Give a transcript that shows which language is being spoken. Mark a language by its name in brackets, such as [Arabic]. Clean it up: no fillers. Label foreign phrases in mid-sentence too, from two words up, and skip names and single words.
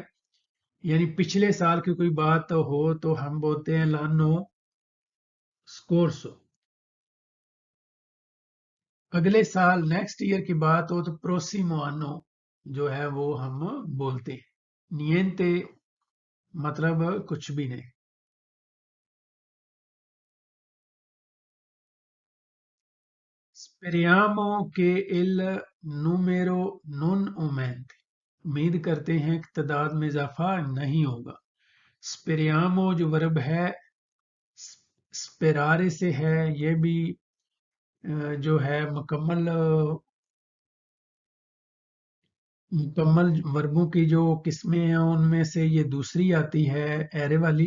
[Urdu] یعنی پچھلے سال کی کوئی بات ہو تو ہم بولتے ہیں [Italian] l'anno scorso. [Urdu] اگلے سال [English] next year [Urdu] کی بات ہو تو [Italian] prossimo anno [Urdu] جو ہے وہ ہم بولتے ہیں. نینتے مطلب کچھ بھی نہیں. [Italian] Speriamo che il numero non aumenti. [Urdu] امید کرتے ہیں کہ تعداد میں اضافہ نہیں ہوگا. Speriamo جو ورب ہے sperare سے ہے، یہ بھی جو ہے مکمل وربوں کی جو قسمیں ہیں ان میں سے یہ دوسری آتی ہے ایرے والی.